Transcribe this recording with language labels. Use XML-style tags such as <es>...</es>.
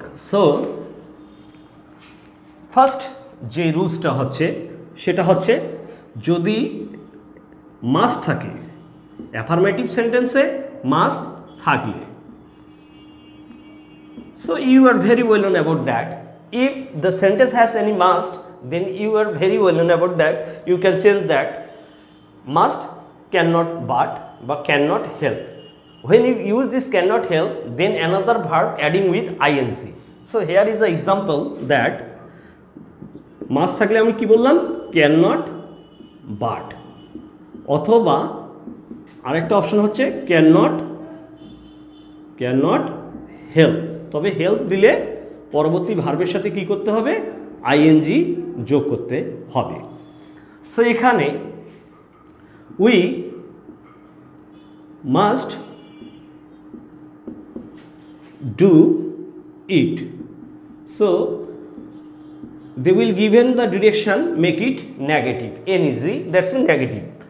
<en>so first</en> <bn>যে রুলসটা হচ্ছে সেটা হচ্ছে যদি মাস্ট থাকে,</bn> <en>Affirmative সেন্টেন্সে must থাকলে, so you are very well known about that. If the sentence has any must, then you are very well known about that. You can change that must, cannot, but cannot help. When you use this cannot help, then another verb adding with ing. So here is the example that must</en> <bn>থাকলে আমি কি বললাম,</bn> <en>cannot but,</en> <bn>অথবা আরেকটা option হচ্ছে</bn> <en>cannot help।</en> <bn>তবে help দিলে পরবর্তী ভার্বের সাথে কি করতে হবে, আইএনজি যোগ করতে হবে।</bn> <en>So এখানে we must do it, so they will given the direction make it negative, NEG, that's mean negative.</en>